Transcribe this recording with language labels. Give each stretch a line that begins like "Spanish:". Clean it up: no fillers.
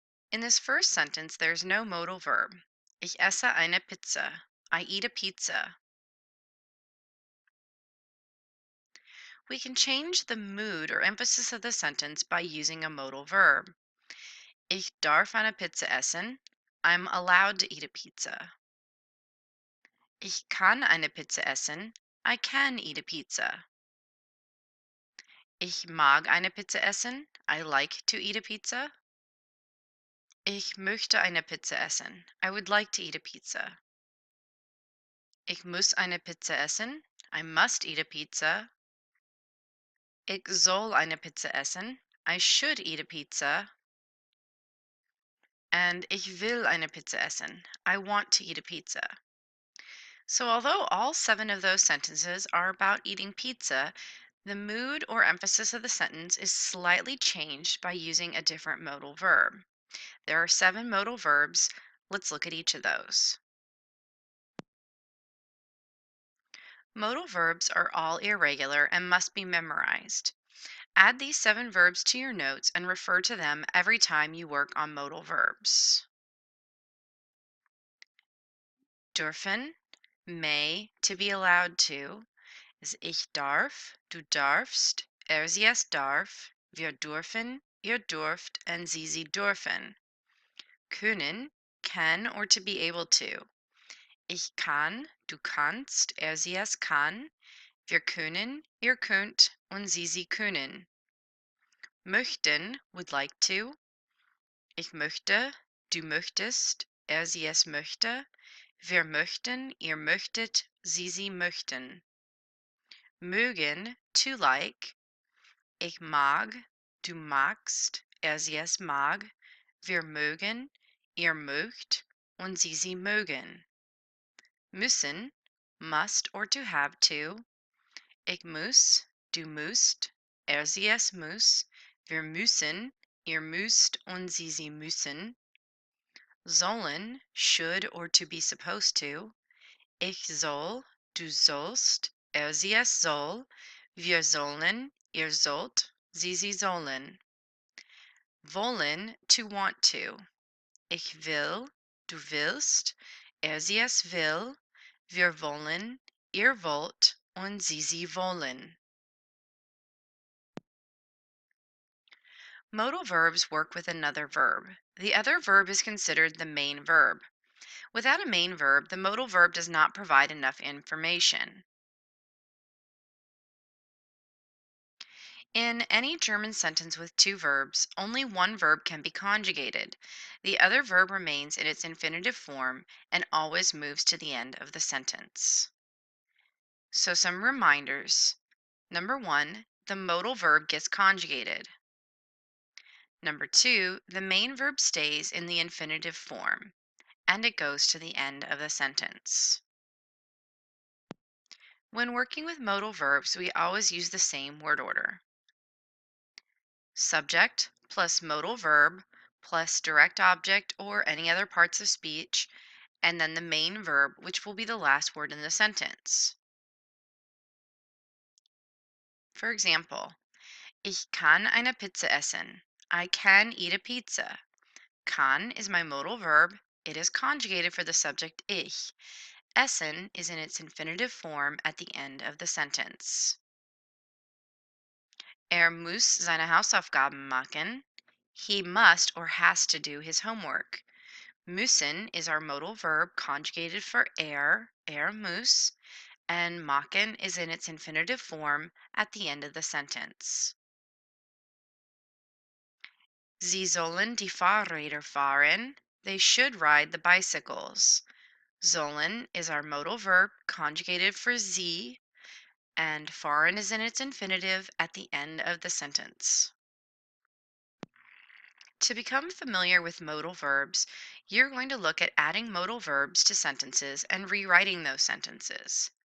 English: In this first sentence, there's no modal verb.
German: Ich esse eine Pizza.
English: I eat a pizza. We can change the mood or emphasis of the sentence by using a modal verb.
German: Ich darf eine Pizza essen.
English: I'm allowed to eat a pizza.
German: Ich kann eine Pizza essen.
English: I can eat a pizza.
German: Ich mag eine Pizza essen.
English: I like to eat a pizza.
German: Ich möchte eine Pizza essen.
English: I would like to eat a pizza.
German: Ich muss eine Pizza essen.
English: I must eat a pizza.
German: Ich soll eine Pizza essen.
English: I should eat a pizza.
German: And ich will eine Pizza essen.
English: I want to eat a pizza. So although all 7 of those sentences are about eating pizza, the mood or emphasis of the sentence is slightly changed by using a different modal verb. There are 7 modal verbs. Let's look at each of those. Modal verbs are all irregular and must be memorized. Add these 7 verbs to your notes and refer to them every time you work on modal verbs.
German: Dürfen,
English: may, to be allowed to, is
German: ich darf, du darfst, sie es darf, wir dürfen, ihr dürft, and sie dürfen. Können,
English: can or to be able to.
German: Ich kann, du kannst, sie es kann, wir können, ihr könnt, und sie können. Möchten,
English: would like to.
German: Ich möchte, du möchtest, sie es möchte, wir möchten, ihr möchtet, sie möchten. Mögen,
English: to like.
German: Ich mag, du magst, sie es mag, wir mögen, ihr mögt, und sie mögen.
English: Müssen, must or to have to.
German: Ich muss, du musst, sie es muss, wir müssen, ihr müsst, und sie müssen.
English: Sollen, should or to be supposed to.
German: Ich soll, du sollst, sie es soll, wir sollen, ihr sollt, sie sollen. Wollen,
English: to want to.
German: Ich will, du willst, sie es will, wir wollen, ihr wollt, und sie wollen.
English: Modal verbs work with another verb. The other verb is considered the main verb. Without a main verb, the modal verb does not provide enough information. In any German sentence with 2 verbs, only one verb can be conjugated. The other verb remains in its infinitive form and always moves to the end of the sentence. So some reminders. Number 1, the modal verb gets conjugated. Number 2, the main verb stays in the infinitive form, and it goes to the end of the sentence. When working with modal verbs, we always use the same word order. Subject plus modal verb plus direct object or any other parts of speech, and then the main verb, which will be the last word in the sentence. For example,
German: ich kann eine Pizza essen.
English: I can eat a pizza. Kann is my modal verb. It is conjugated for the subject ich. Essen is in its infinitive form at the end of the sentence.
German: Muss seine Hausaufgaben machen.
English: He must or has to do his homework. Müssen is our modal verb conjugated for muss, and machen is in its infinitive form at the end of the sentence.
German: Sie sollen die Fahrräder fahren.
English: They should ride the bicycles. Sollen is our modal verb conjugated for sie, and fahren is in its infinitive at the end of the sentence. To become familiar with modal verbs, you're going to look at adding modal verbs to sentences and rewriting those sentences.